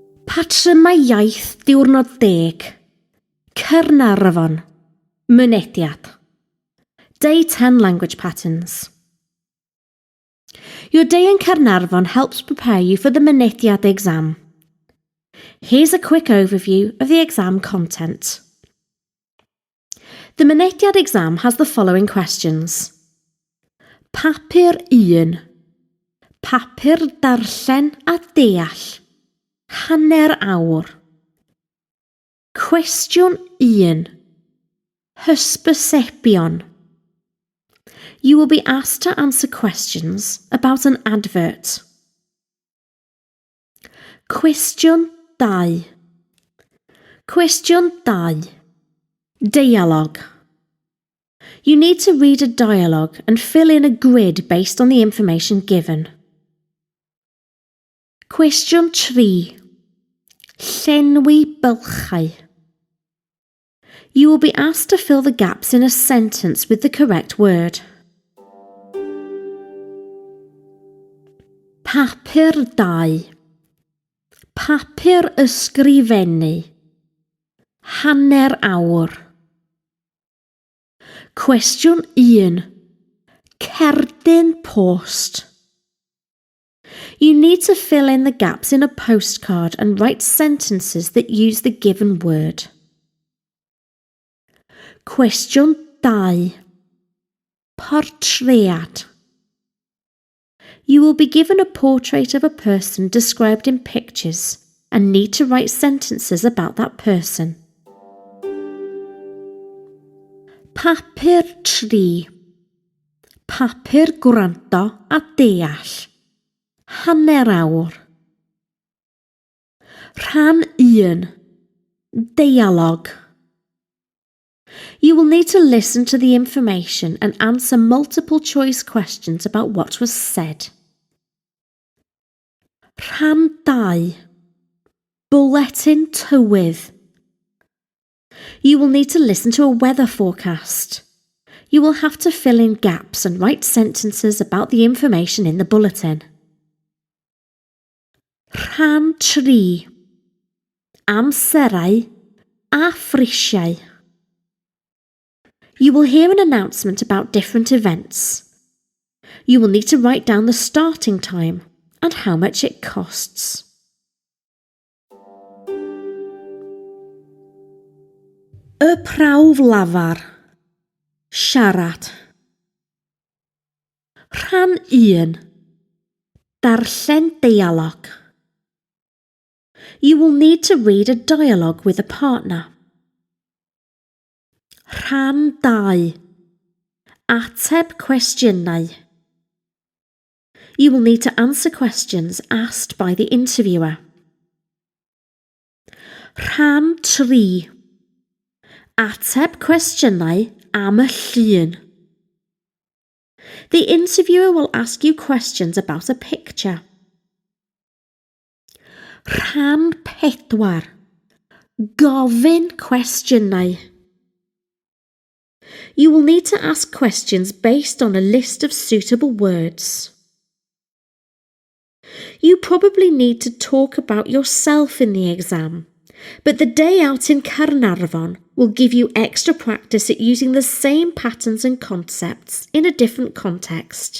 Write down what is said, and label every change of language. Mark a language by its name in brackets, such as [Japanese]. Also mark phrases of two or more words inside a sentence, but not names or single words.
[Welsh] Patrymau Iaith diwrnod 10. Caernarfon. Mynediad. [English] Day 10 language patterns. Your day in Caernarfon helps prepare you for the Mynediad exam. Here's a quick overview of the exam content. The Mynediad exam has the following questions. [Welsh] Papur 1. Papur darllen a deall. Hanner awr. Cwestiwn 1. Hysbysebion. [English] You will be asked to answer questions about an advert. [Welsh] Cwestiwn 2. Cwestiwn 2. [English] Dialogue. You need to read a dialogue and fill in a grid based on the information given. [Welsh] Cwestiwn 3. Llenwi bylchau. [English] You will be asked to fill the gaps in a sentence with the correct word. [Welsh] Papur 2. Papur ysgrifennu. Hanner awr. Cwestiwn 1. Cerdyn post. [English] You need to fill in the gaps in a postcard and write sentences that use the given word. [Welsh] Cwestiwn 2. Portread. [English] You will be given a portrait of a person described in pictures and need to write sentences about that person. [Welsh] Papur 3. Papur gwrando a deall. Hanner awr. Rhan 1. [English] Dialogue. You will need to listen to the information and answer multiple choice questions about what was said. [Welsh] Rhan 2. [English] Bulletin tywydd. You will need to listen to a weather forecast. You will have to fill in gaps and write sentences about the information in the bulletin. [Welsh] Rhan 3. Amserau a phrisiau. [English] You will hear an announcement about different events. You will need to write down the starting time and how much it costs. [Welsh] Y prawf lafar. Siarad. Rhan 1. Darllen dialog. [English] You will need to read a dialogue with a partner. [Welsh] Rhan 2. Ateb cwestiynau. [English] You will need to answer questions asked by the interviewer. [Welsh] Rhan 3. Ateb cwestiynau am y llun. [English] The interviewer will ask you questions about a picture. [Welsh] Rhan 4. Gofyn cwestiynau. [English] You will need to ask questions based on a list of suitable words. You probably need to talk about yourself in the exam, but the day out in Caernarfon will give you extra practice at using the same patterns and concepts in a different context.